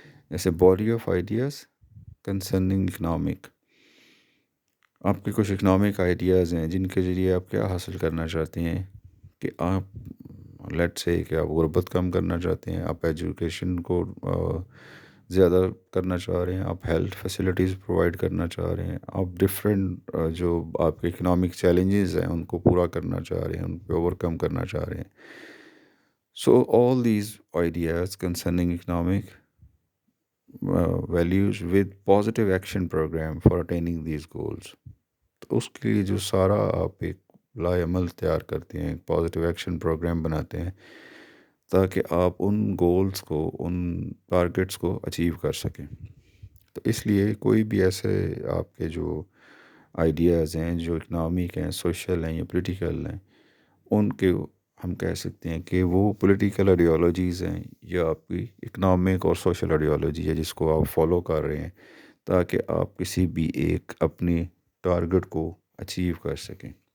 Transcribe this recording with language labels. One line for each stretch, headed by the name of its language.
Urdu: جیسے body of ideas concerning economic, آپ کے کچھ اکنامک آئیڈیاز ہیں جن کے ذریعے آپ کیا حاصل کرنا چاہتے ہیں کہ آپ لیٹ سے کہ آپ غربت کم کرنا چاہتے ہیں، آپ ایجوکیشن کو زیادہ کرنا چاہ رہے ہیں، آپ ہیلتھ فیسلٹیز پرووائڈ کرنا چاہ رہے ہیں، آپ ڈفرینٹ جو آپ کے اکنامک چیلنجز ہیں ان کو پورا کرنا چاہ رہے ہیں، ان پہ اوور کم کرنا چاہ رہے ہیں.
English: So all these ideas concerning economic values with positive action program for attaining these goals.
Urdu: تو اس کے لیے جو سارا آپ ایک لائے عمل تیار کرتے ہیں، ایک پازیٹیو ایکشن پروگرام بناتے ہیں تاکہ آپ ان گولز کو، ان ٹارگٹس کو اچیو کر سکیں. تو اس لیے کوئی بھی ایسے آپ کے جو آئیڈیاز ہیں جو اکنامک ہیں، سوشل ہیں یا پولیٹیکل ہیں، ان کے ہم کہہ سکتے ہیں کہ وہ پولیٹیکل آئیڈیالوجیز ہیں یا آپ کی اکنامک اور سوشل آئیڈیالوجی ہے جس کو آپ فالو کر رہے ہیں تاکہ آپ کسی بھی ایک اپنے ٹارگٹ کو اچیو کر سکیں.